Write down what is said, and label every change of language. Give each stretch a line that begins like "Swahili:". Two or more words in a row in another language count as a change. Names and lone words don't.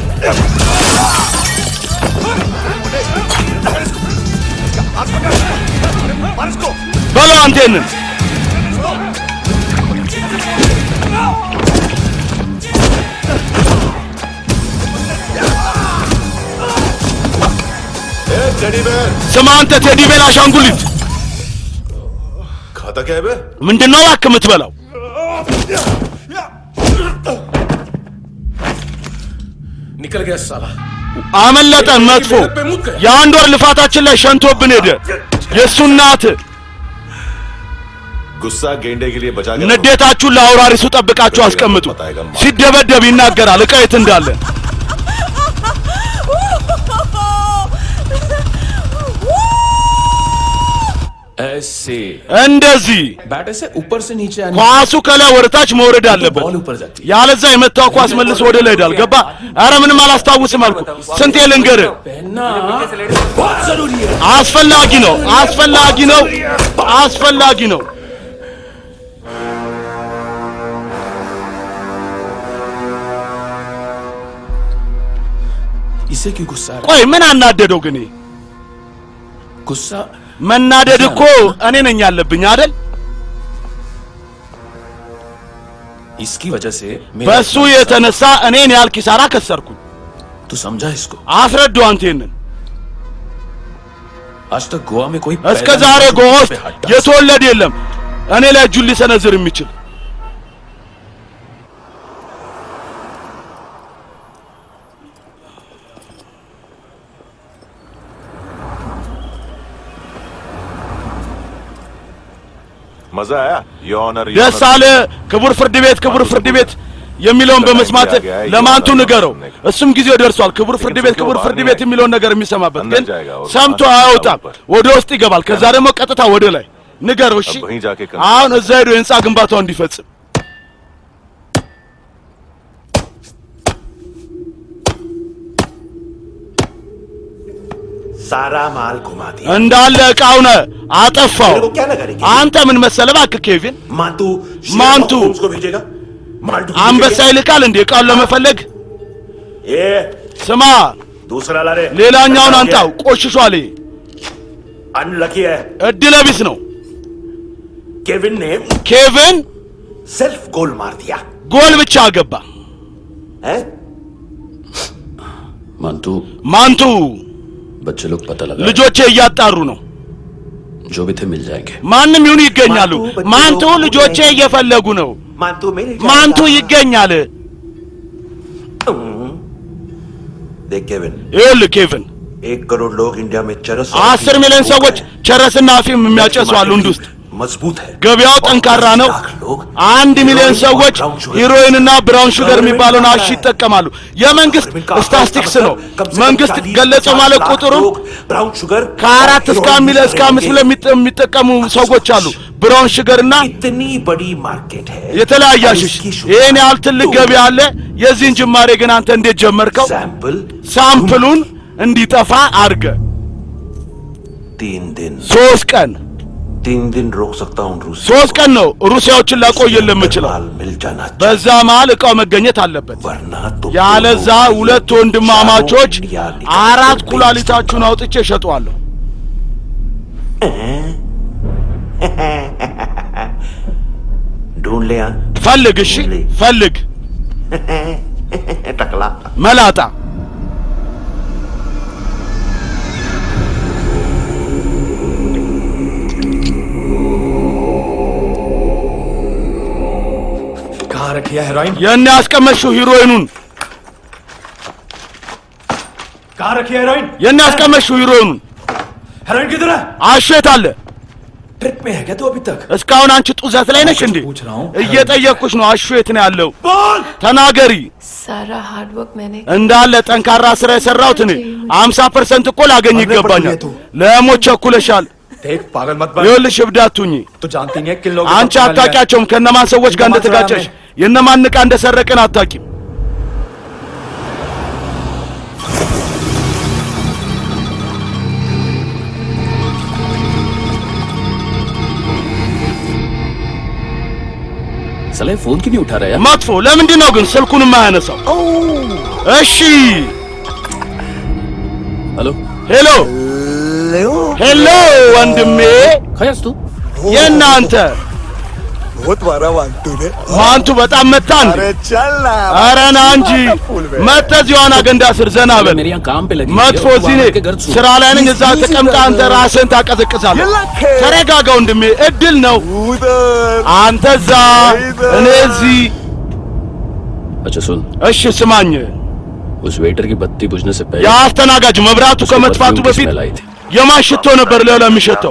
Amharic: በለው አንተን ስማ አንተ ቴዲ ቤር አሻንጉሊት
Hindi: खाता क्या है बे
Amharic: ምንድነው እባክህ የምትበላው
Hindi: निकल गया साला
Amharic: አመለጠን መጥፎ የአንድ ወር ልፋታችን ላይ ሸንቶብን ሄደ የእሱ እናት
Hindi: गुस्सा गेंडे के लिए बचा के
Amharic: ንዴታችሁን ለአውራሪሱ ጠብቃችሁ አስቀምጡ ሲደበደብ ይናገራል ዕቃ የት እንዳለ
Hindi: ऐसे
Amharic: እንደዚህ
Hindi: बैटर से ऊपर से नीचे आने
Amharic: ኳሱ ከላይ ወደ ታች መውረድ አለበት
Hindi: बॉल ऊपर जाती
Amharic: ያለዛ የመታው ኳስ መልሶ ወደ ላይ ሄዳል ገባ አረ ምንም አላስታውስም አልኩ ስንቴ ልንገርህ
Hindi: पहनना बहुत जरूरी है
Amharic: አስፈላጊ ነው አስፈላጊ ነው አስፈላጊ ነው
Hindi: इसे क्यों गुस्सा है
Amharic: ቆይ ምን አናደደው ግን
Hindi: गुस्सा
Amharic: መናደድ እኮ እኔ ነኝ ያለብኝ አይደል
Hindi: इसकी वजह से
Amharic: በሱ የተነሳ እኔን ያህል ኪሳራ ከሰርኩኝ
Hindi: तू समझा इसको
Amharic: አስረዳው አንተን
Hindi: आज तक गोवा में कोई
Amharic: እስከ ዛሬ ጎዋ ውስጥ የተወለደ የለም እኔ ላይ እጁን ሊሰነዝር የሚችል
Hindi: मजा आया
English: Your Honor
Amharic: ደስ አለ ክቡር ፍርድ ቤት የሚለውን በመስማት ለማንቱ ንገረው እሱም ጊዜው ደርሷል ክቡር ፍርድ ቤት የሚለውን ነገር የሚሰማበት ግን ሰምቶ አያወጣም ወደ ውስጥ ይገባል ከዛ ደግሞ ቀጥታ ወደ ላይ ንገረው እሺ አሁን እዛ ሄዶ የህንጻ ግንባታው እንዲፈጽም
Hindi: सारा माल घुमा दिया
Amharic: እንዳለ ዕቃውን አጠፋው አንተ ምን መሰለህ እባክህ ኬቪን ማንቱ
Hindi: उसको भेजेगा
Amharic: አንበሳ ይልካል እንዴ ዕቃውን ለመፈለግ
Hindi: ये
Amharic: ስማ
Hindi: दूसरा ला रे
Amharic: ሌላኛውን አንጣው ቆሽሿል
Hindi: अनलकी है
Amharic: እድለ ቢስ ነው
Hindi: केविन ने
Amharic: ኬቪን
Hindi: सेल्फ गोल मार दिया
Amharic: ጎል ብቻ አገባ
Hindi: है
Amharic: ማንቱ
Hindi: बच्चे लोग पता लगा
Amharic: ልጆቼ እያጣሩ ነው
Hindi: जो भी थे मिल जाएंगे
Amharic: ማንንም ይሁን ይገኛሉ ማንቱ ልጆቼ እየፈለጉ ነው ማንቱ ይገኛል
Hindi: देख केविन
Amharic: ይኸውልህ ኬቪን
Hindi: 1 करोड़ लोग इंडिया में चरस
Amharic: 10 ሚሊዮን ሰዎች ቸረስና አፊም የሚያጨሱ አሉ እንድ ውስጥ
Hindi: मजबूत है
Amharic: ገበያው ጠንካራ ነው 1 ሚሊዮን ሰዎች ሂሮይንና
English: brown sugar
Amharic: የሚባለውን አሺ ይጠቀማሉ የመንግስት ስታቲስቲክስ ነው መንግስት ገለጸው ማለት ቁጥሩ
English: brown sugar
Amharic: ከ4 እስከ 5 ሚሊዮን የሚጠቀሙ ሰዎች አሉ
English: brown sugarና
Hindi: इतनी बड़ी मार्केट है
Amharic: የተለያየ አሺሽ ይሄን ያህል ትልቅ ገበያ አለ የዚህን ጅማሬ ግን አንተ እንዴት ጀመርከው ሳምፕሉን እንዲጠፋ አርገ
Hindi: 3 दिन
Amharic: 3 ቀን
Hindi: 3 दिन रोक सकता हूं रूस
Amharic: 3 ቀን ነው ሩሲያዎችን ላቆየልን የምችለው በዛ መሃል ዕቃው መገኘት አለበት ያለዛ ሁለት ወንድማማቾች 4 ኩላሊታችሁን አውጥቼ እሸጠዋለሁ
Hindi: ढूंढ ले
Amharic: ፈልግ እሺ ፈልግ
Hindi: टकला
Amharic: መላጣ
Hindi: कहाँ रखी है हेरोइन?
Amharic: የእኔ ያስቀመጥሽው ሂሮይኑን
Hindi: कहाँ रखी है हेरोइन?
Amharic: የእኔ ያስቀመጥሽው ሂሮይኑን
Hindi: हेरोइन किधर है? አሸት आለ ट्रिप में है क्या तू अभी तक?
Amharic: እስካሁን አንቺ ጡዘት ላይ ነሽ እንዴ? እየጠየቅኩሽ ነው። አሹ የት ነው ያለው? ተናገሪ።
Hindi: सारा
English: hard work
Hindi: मैंने
Amharic: እንዳለ ጠንካራ ስራ የሰራሁት እኔ 50% እኮ ላገኝ ይገባኛል። ለሞት ቸኩለሻል።
Hindi: देख पागल मत बन।
Amharic: ይኸውልሽ እብድ አትሁኚ።
Hindi: तू जानती नहीं है किन लोगों
Amharic: አንቺ አታውቂያቸውም። ከነማን ሰዎች ጋር እንደተጋጨሽ የነማን ዕቃ እንደሰረቅን አታውቂም።
Hindi: साले फोन क्यों नहीं उठा रहा यार?
Amharic: መጥፎ ለምንድን ነው ግን ስልኩን የማያነሳው? እሺ
Hindi: हेलो
Amharic: ሄሎ ሄሎ ወንድሜ
Hindi: खयास तू?
Amharic: የእናንተ
Hindi: बहुत मारा वांटू ने
Amharic: ማንቱ በጣም መታ እንዴ?
Hindi: चल ना
Amharic: ኧረ ና እንጂ መተህ እዚህ ዋና ገንዳ ስር ዘና በል።
Hindi: मेरे यहाँ काम पे लगी
Amharic: መጥፎ እዚህ እኔ ስራ ላይ ነኝ። እዛ ተቀምጠህ አንተ ራስህን ታቀዘቅዛለህ። ተረጋጋ ወንድሜ፣ እድል ነው። አንተ እዛ እኔ እዚህ።
Hindi: अच्छा सुन,
Amharic: እሺ ስማኝ፣
Hindi: उस वेटर की बत्ती बुझने से पहले
Amharic: የአስተናጋጅ መብራቱ ከመጥፋቱ በፊት የማን ሽቶ ነበር ሌላ የሚሸተው?